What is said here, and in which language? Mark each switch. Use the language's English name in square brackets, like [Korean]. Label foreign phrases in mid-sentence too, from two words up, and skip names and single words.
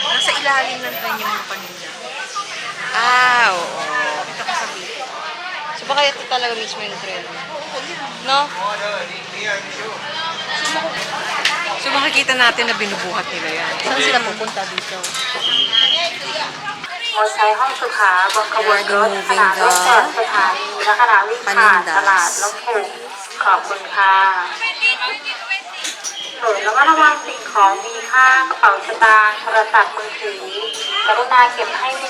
[Filipino] Nasa ilalim ng train yung mga paninda. Oo. Ito ka sabihin. So baka ito talaga mismo yung train. No? So makikita natin na binubuhat nila yan. Saan sila pupunta dito? [Thai] งดใช้ห้องสุขาบนขบวนรถขณะรถจอดสถานีและขณะวิ่งผ่านตลาดลำพูนขอบคุณค่ะ โปรดระมัดระวังสิ่งของมีค่ากระเป๋าสตางค์ โทรศัพท์มือถือกรุณาเก็บให้มิด